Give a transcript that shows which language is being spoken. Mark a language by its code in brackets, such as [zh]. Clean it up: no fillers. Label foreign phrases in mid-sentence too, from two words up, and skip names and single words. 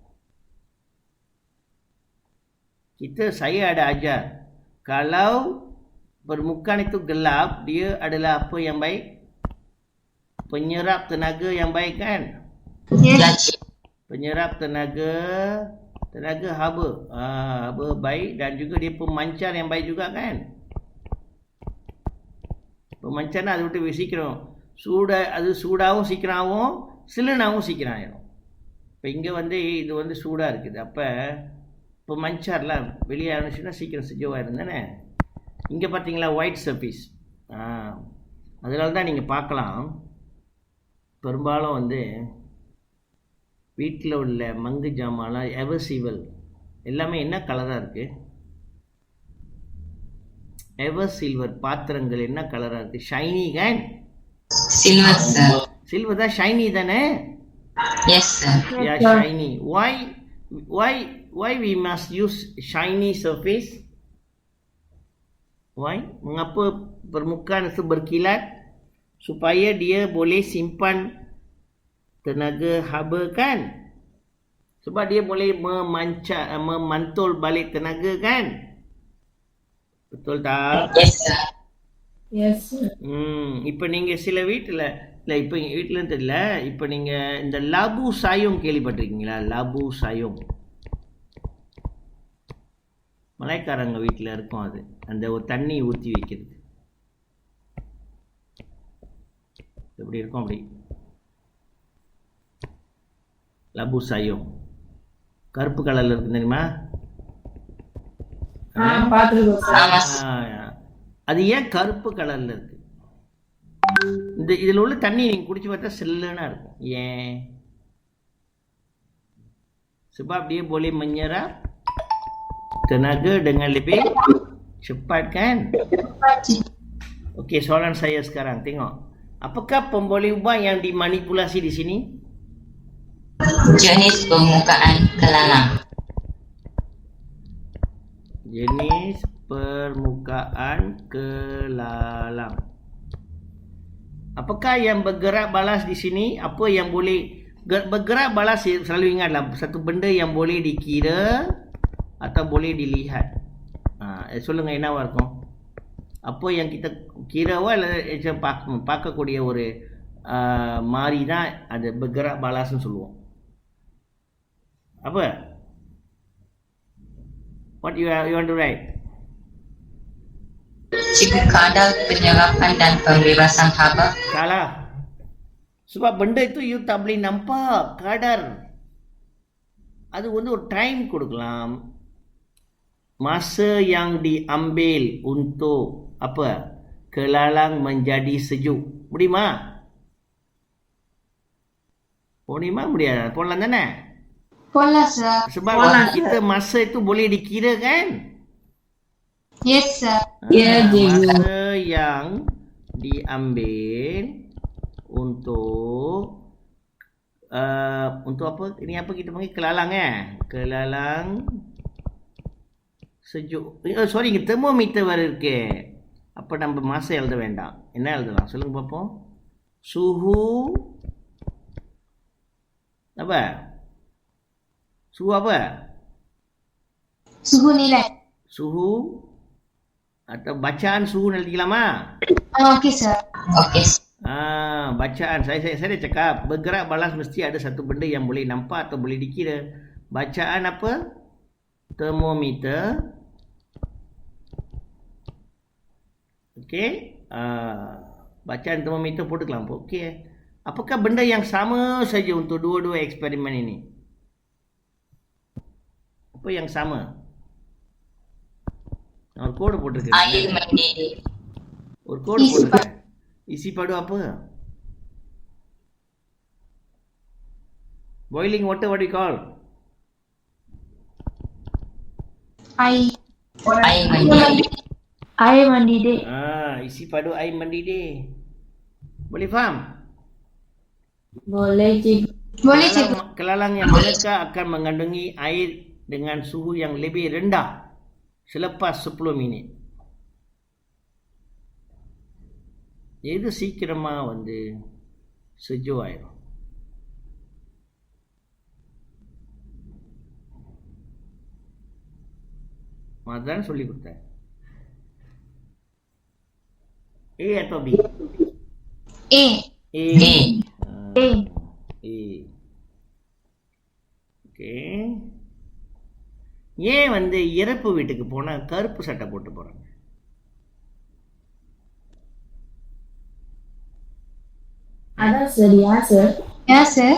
[ms] Saya ada ajar, kalau permukaan itu gelap, dia adalah apa yang baik? Penyerap tenaga yang baik kan? [en] Yes. [ms] Penyerap tenaga haba. Haba baik, dan juga dia pemancar yang baik juga kan? [ta] Pemancar அது விட்டு சீக்கிரம் அது சூடாகவும் சீக்கிரமாகவும் சில்லுனாகவும் சீக்கிரம் ஆயிடும். இப்போ இங்கே வந்து இது வந்து சூடாக இருக்குது. அப்போ இப்போ மஞ்சார்லாம் வெளியே ஆரம்பிச்சுன்னா சீக்கிரம் செஜோவாக இருந்தேனே. இங்கே பார்த்தீங்களா [en] white surface. [ta] அதனால தான் நீங்கள் பார்க்கலாம், பெரும்பாலும் வந்து வீட்டில் உள்ள மங்கு ஜாமான்லாம் எவர்சிவல் எல்லாமே என்ன கலராக இருக்குது? [en] ever silver [ta] பாத்திரங்கள் என்ன கலராக இருக்குது? [en] shiny can? Silver sir. [ta] சில்வர் தான் ஷைனி தானே? [en] Yes sir. Yeah, shiny. Why we must use shiny surface? Why? [ms] Mengapa permukaan itu berkilat? Supaya dia boleh simpan tenaga haba kan? Sebab dia boleh memantul balik tenaga kan? Betul tak? Yes sir. Yes sir. [ta] இப்போ நீங்கள் சில வீட்டில் இல்லை, இப்போ எங்கள் வீட்டில் தெரியல, இப்போ நீங்கள் இந்த லாபு சாயோங் கேள்விப்பட்டிருக்கீங்களா? லாபு சாயோங் மலைக்காரங்க வீட்டில் இருக்கும். அது அந்த ஒரு தண்ணி ஊற்றி வைக்கிறது எப்படி இருக்கும்? அப்படி லாபு சாயோங் கருப்பு கலரில் இருக்கு தெரியுமா? பார்த்துருக்கோம் சார். அது ஏன் கருப்பு கலரில் இருக்கு? இதில் உள்ள தண்ணி நீங்கள் குடிச்சு பார்த்தா சில்லுன்னா இருக்கும். ஏன்? [ms] Sebab dia boleh menyerap tenaga dengan lebih cepat kan? Okey, soalan saya sekarang. Tengok. Apakah pemboleh ubah yang dimanipulasi di sini? Jenis permukaan kelalang. Jenis permukaan kelalang. Apakah yang bergerak balas di sini? Apa yang boleh bergerak balas? Selalu ingatlah, satu benda yang boleh dikira atau boleh dilihat. [ta] சொல்லுங்க என்னவா இருக்கும்? அப்போ [ms] yang kita kira [ta] பார்க்கக்கூடிய ஒரு மாறி தான் அது [ms] bergerak balas [ta] ன்னு சொல்லுவோம். [ms] Apa? [en] What you want to write? [ms] Jika kadar penyerapan dan pembebasan haba. Salah. Sebab benda itu you tak boleh nampak kadar. [ta] அது ஒரு டைம் கொடுக்கலாம். [ms] Masa yang diambil untuk apa? Kelalang menjadi sejuk. [ta] முடியுமா? முடியாது. போடலாம் தானே? போடலாம் சார். [ms] Sebab kita masa itu boleh dikira kan? [en] Yes sir. [ms] Masa yang diambil untuk apa? Ini apa kita panggil? Kelalang Kelalang sejuk. [ta] Sorry, termometer வர இருக்கு. அப்ப நம்ம மாசம் எழுத வேண்டாம். என்ன எழுதலாம்? சொல்லுங்க பாப்போம். [ms] Suhu apa? Suhu apa? Suhu nilai. Suhu atau bacaan suhu எழுதிக்கலாமா? [en] Okey sir. Okey. [ms] Bacaan saya dah cakap bergerak balas mesti ada satu benda yang boleh nampak atau boleh dikira. Bacaan apa? Termometer. Okey. Bacaan termometer போட்டுக்கலாம். Okey. Apakah benda yang sama saja untuk dua-dua eksperimen ini? Apa yang sama? [ta] ஒரு கோடு போட்டுருக்கு. [ms] Air mendidih. [ta] ஒரு கோடு போட்டுருக்கு. [ms] Isi padu apa? [en] Boiling water, what do you call? [ms] Air mendidih. Air mendidih. Isi padu air mendidih. Boleh faham? Boleh cikgu. Kelalang yang manakah akan mengandungi air dengan suhu yang lebih rendah selepas 10 minit? [ta] இது சீக்கிரமா sejuk ஆயிரும். மாதான் சொல்லி கொடுத்தேன். [ms] A atau B? A. A. [ta] ஓகே. ஏன் இறப்பு வீட்டுக்கு போனா கருப்பு சட்டை போட்டு போறாங்க? அதான் சரியா சார்? ஏன் சார்?